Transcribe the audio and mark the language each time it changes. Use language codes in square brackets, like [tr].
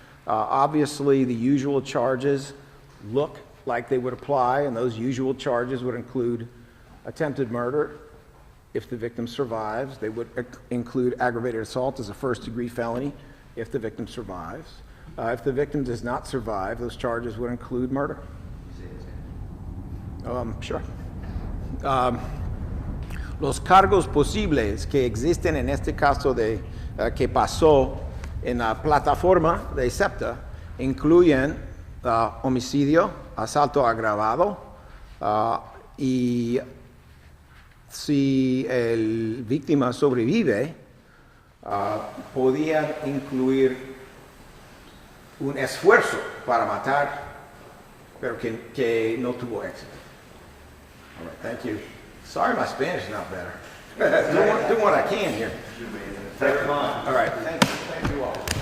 [en] Obviously, the usual charges look like they would apply, and those usual charges would include attempted murder. If the victim survives, they would include aggravated assault as a first-degree felony if the victim survives. If the victim does not survive, those charges would include murder. Sure. [es] Los cargos posibles que existen en este caso que pasó en la plataforma de SEPTA incluyen homicidio, asalto agravado y si el víctima sobrevive, podía incluir un esfuerzo para matar, pero que no tuvo éxito. [en] All right, thank you. Sorry my Spanish is not better. Doing what I can here. All right, thank you all.